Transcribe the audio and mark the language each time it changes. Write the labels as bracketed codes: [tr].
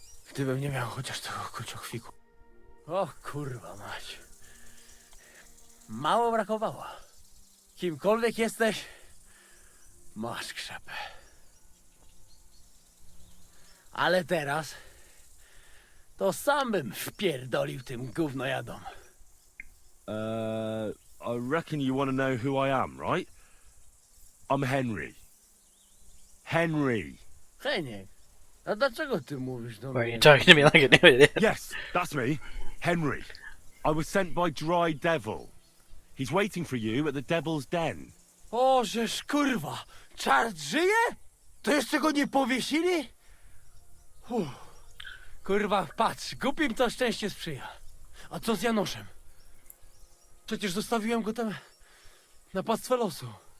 [pl] Gdybym nie miał chociaż tego kruciokwiku. O kurwa mać. Mało brakowało. Kimkolwiek jesteś, masz krzepę. Ale teraz to sam bym wpierdolił tym gównojadom. [en] I reckon you want to know who I am, right? I'm Henry. Henry. [pl] Heniek, a dlaczego ty mówisz do [en] Why are [pl] mnie? [en] you talking to me like I knew it? Yes, that's me. Henry. I was sent by Dry Devil. He's waiting for you at the Devil's Den. [pl] O, żeż kurwa, czart żyje? To jeszcze go nie powiesili? Kurwa, patrz, głupim to szczęście sprzyja. A co z Janoszem? Przecież zostawiłem go tam na pastwę losu.